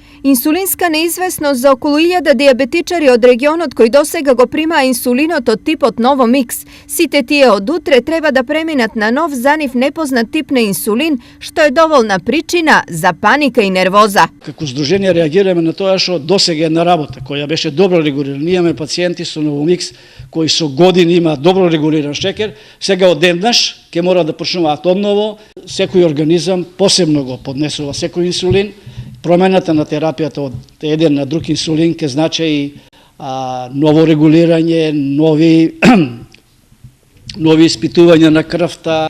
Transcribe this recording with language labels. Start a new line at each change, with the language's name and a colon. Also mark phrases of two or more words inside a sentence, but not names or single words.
Macedonian: Инсулинска неизвесност за около 1000 диабетичари од регионот који досега го прима инсулинот од типот ново микс. Сите тије од утре треба да преминат на нов занив непознат тип на инсулин, што је довољна причина за паника и нервоза. Како здружение реагираме на тоа што досега една работа која беше добро регулирана. Ние имаме пациенти со новомикс кои со години има добро регулиран шекер, сега одеднаш ќе мора да почнуваат одново. Секој организам посебно го поднесува секој инсулин. Промената на терапијата од еден на друг инсулин ќе значи и ново регулирање, нови испитувања на крвта.